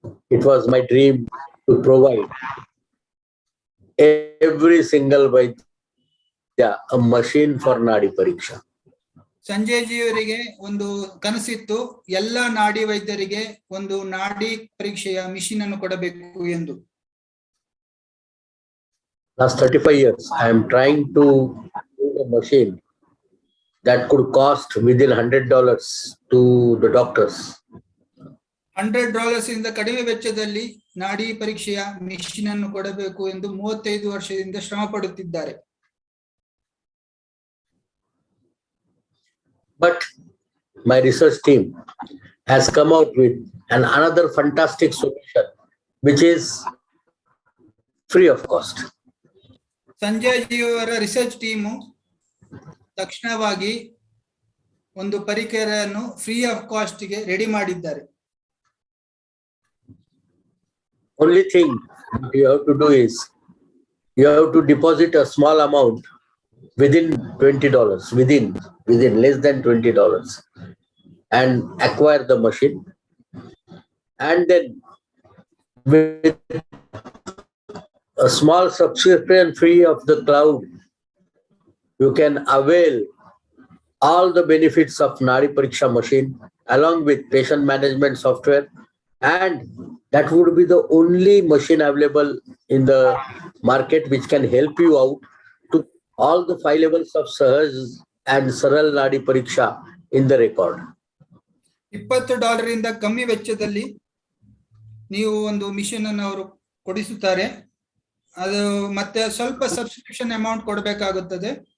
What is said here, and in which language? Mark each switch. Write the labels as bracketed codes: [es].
[en] It was my dream to provide every single Vaidya a machine for Nadi Pariksha. [kn] Sanjay ಜಿಯವರಿಗೆ ಒಂದು ಕನಸಿತ್ತು, ಎಲ್ಲ ನಾಡಿ ವೈದ್ಯರಿಗೆ ಒಂದು ನಾಡಿ ಪರೀಕ್ಷೆಯ ಮಿಷಿನ್ ಅನ್ನು ಕೊಡಬೇಕು ಎಂದು. [en] Last 35 years, I am trying to build a machine that could cost within $100 to the doctors. [kn] $100 ಇಂದ ಕಡಿಮೆ ವೆಚ್ಚದಲ್ಲಿ ನಾಡಿ ಪರೀಕ್ಷೆಯ ಮಿಷಿನ್ ಅನ್ನು ಕೊಡಬೇಕು ಎಂದು 35 ವರ್ಷದಿಂದ ಶ್ರಮ ಪಡುತ್ತಿದ್ದಾರೆ. [en] But my research team has come out with another fantastic solution, which is free of cost. [kn] Sanjay ಜಿಯವರ research team ತಕ್ಷಣವಾಗಿ ಒಂದು ಪರಿಕರವನ್ನು [en] free of cost [kn] ಗೆ ರೆಡಿ ಮಾಡಿದ್ದಾರೆ. [en] Only thing you have to do is you have to deposit a small amount within $20, within less than $20, and acquire the machine, and then with a small subscription fee of the cloud, you can avail all the benefits of Nadi Pariksha machine along with patient management software, and that would be the only machine available in the market which can help you out to all the 5 levels of Sahaj and Saral Nadi Pariksha in the record. [kn] $20 ಇಂದ ಕಮ್ಮಿ ವೆಚ್ಚದಲ್ಲಿ ನೀವು ಒಂದು mission ಅನ್ನು ಅವರು ಕೊಡಿಸುತ್ತಾರೆ. ಅದು ಮತ್ತೆ ಸ್ವಲ್ಪ ಸಬ್ಸ್ಕ್ರಿಪ್ಷನ್ ಅಮೌಂಟ್ ಕೊಡಬೇಕಾಗುತ್ತದೆ.